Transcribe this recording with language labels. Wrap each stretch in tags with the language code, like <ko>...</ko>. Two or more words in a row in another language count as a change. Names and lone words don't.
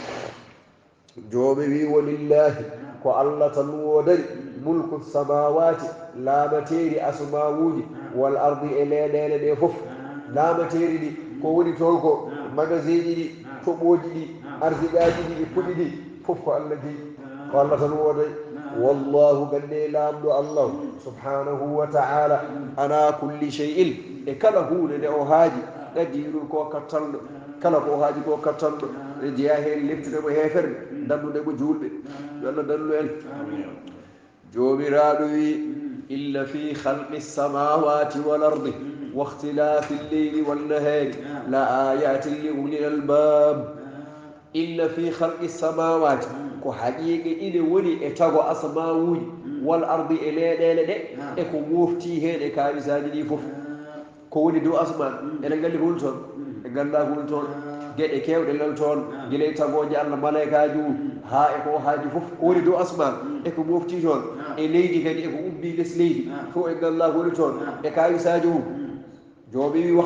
<ff>jooɓe wi walillahi ko allah tan wodani</ff> <ar>ملك السماوات</ar> <ff>laamateri asmawuji</ff> <ar>والأرض</ar> <ff>e leɗele ɗe foof laamateri ɗi ko woni toon ko magasin ji ɗi toɓoji ɗi arsiɗaji ɗi e puɗi ɗi foof ko allah jeeyi ko allah tan wodani wallahu gande lamɗo allah</ff> <ar>سبحانه وتعالى على كل شيء</ar> <ff>e kala hunde nde o haaji qadirun ko kattanɗo kala ko haaji ko kattanɗo e jeeya hen lemtudemo heferde dandudemo julɓe yo allah dandu en jomiraɗo wi</ff> <ar>إن في خلق السماوات والأرض واختلاف الليل والنهار لآيات لأولي الألباب إن في خلق السماوات</ar> <ff>ko haqiqe ine woni e tago asma'uji</ff> <ar>والأرض</ar> <ff>e leɗele ɗe e ko wofti hen e kawisaji ɗi fof ko woni dow asman eɗen ngalli ko woni toon e ganda ko woni toon gueɗe kewɗe lel toon guila e tagoji allah malaikaji mum ha e ko haaji fof ko woni dow asman e ko mofti toon e leydi kadi e ko ubbi less leydi fof e ganda ko woni toon e kawisaji mum jooɓi wi</ff>